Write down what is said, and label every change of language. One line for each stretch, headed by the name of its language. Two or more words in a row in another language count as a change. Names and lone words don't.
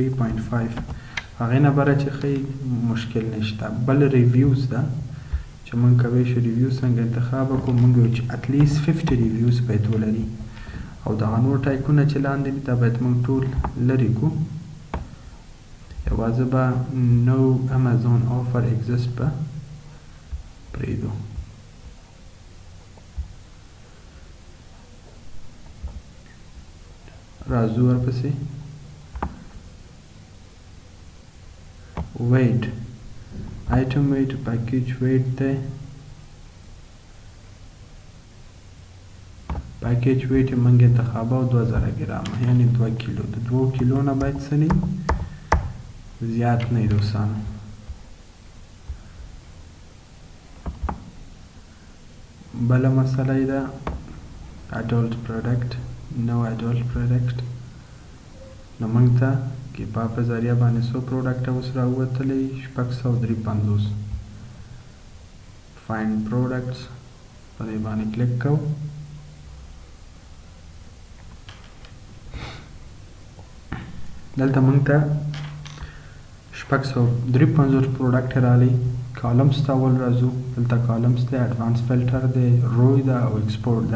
Pashto: 3.5 هغې نه بره چې ښایي مشکل نشته بل ریویوز ده چې موږ کولی شو ریویو څنګه انتخاب وکړو موږ وایو چې اتلیست 50 ریویوز باید ولري او دغه نور ټایکونه چې لاندې دي دا باید موږ ټول لرې کړو دروازه به
English: no Amazon offer exist
Pashto: به پریدو. راځو ورپسې
English: weight item weight package weight
Pashto: دی.
English: package weight
Pashto: یې موږ انتخابو 2000 ګرامه یعنی 2 کیلو. د 2 کیلو نه باید څه نه زیات نه وي دوستانو. بله مسله یې ده
English: adult product no adult product.
Pashto: نو موږ ته کیپا په ذریعه باندې څو پروډکټ اوس راووتلی 653.
English: find products
Pashto: په دې باندې کلیک کوو. دلته موږ ته 653 پروډکټ راغلي. کالمز ته اول راځو. دلته کالمز دی اډوانس فلټر دی روی ده او ایکسپورټ ده.